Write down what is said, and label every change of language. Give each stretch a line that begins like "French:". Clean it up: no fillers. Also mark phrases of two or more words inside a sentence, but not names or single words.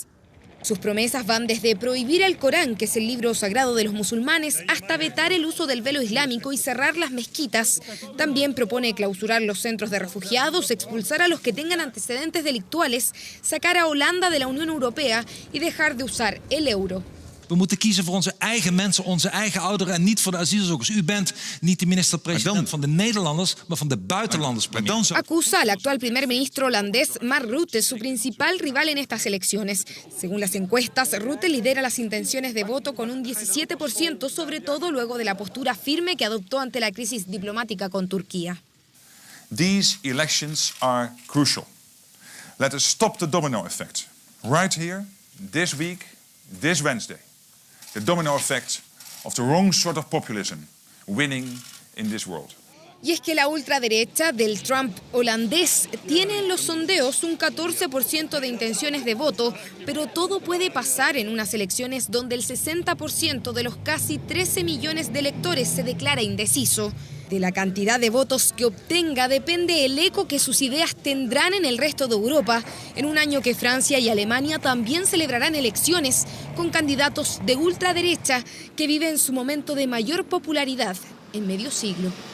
Spanish: Sus promesas van desde prohibir el Corán, que es el libro sagrado de los musulmanes, hasta vetar el uso del velo islámico y cerrar las mezquitas. También propone clausurar los centros de refugiados, expulsar a los que tengan antecedentes delictuales, sacar a Holanda de la Unión Europea y dejar de usar el euro.
Dutch: We moeten kiezen voor onze eigen mensen, onze eigen ouderen en niet voor de asielzoekers. U bent niet de minister-president van de Nederlanders, maar van de buitenlanders.
Spanish: Acusa al actual primer ministro holandés Mark Rutte, su principal rival en estas elecciones. Según las encuestas, Rutte lidera las intenciones de voto con un 17%, sobre todo luego de la postura firme que adoptó ante la crisis diplomática con Turquía.
English: These elections are crucial. Let us stop the domino effect. Right here, this week, this Wednesday. The domino effect of the wrong sort of populism winning in this world.
Spanish: Y es que la ultraderecha del Trump holandés tiene en los sondeos un 14% de intenciones de voto, pero todo puede pasar en unas elecciones donde el 60% de los casi 13 millones de electores se declara indeciso. De la cantidad de votos que obtenga depende el eco que sus ideas tendrán en el resto de Europa, en un año que Francia y Alemania también celebrarán elecciones con candidatos de ultraderecha que viven su momento de mayor popularidad en medio siglo.